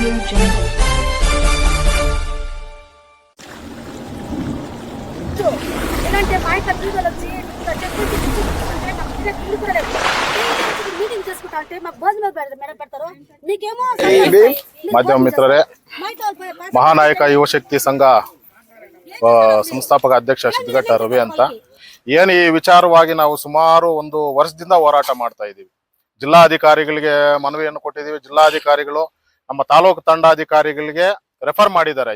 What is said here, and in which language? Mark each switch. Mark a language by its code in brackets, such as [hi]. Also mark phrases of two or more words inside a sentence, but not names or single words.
[te] ఇలాంటి మాయకలు వచ్చి మీటింగ్ చేసుకుంటా అంటే మాకు భోజనం పెడతారు నీకేమో [kn] ಮಾಧ್ಯಮ ಮಿತ್ರರೇ, ಮಹಾನಾಯಕ ಯುವಶಕ್ತಿ ಸಂಘ ಸಂಸ್ಥಾಪಕ ಅಧ್ಯಕ್ಷ ಸಿದ್ದಘಟ್ಟ ರವಿ ಅಂತ. ಏನು ಈ ವಿಚಾರವಾಗಿ ನಾವು ಸುಮಾರು ಒಂದು ವರ್ಷದಿಂದ ಹೋರಾಟ ಮಾಡ್ತಾ ಇದ್ದೀವಿ. ಜಿಲ್ಲಾಧಿಕಾರಿಗಳಿಗೆ ಮನವಿಯನ್ನು ಕೊಟ್ಟಿದ್ದೀವಿ. ಜಿಲ್ಲಾಧಿಕಾರಿಗಳು ನಮ್ಮ ತಾಲೂಕು ತಂಡಾಧಿಕಾರಿಗಳಿಗೆ ರೆಫರ್ ಮಾಡಿದ್ದಾರೆ.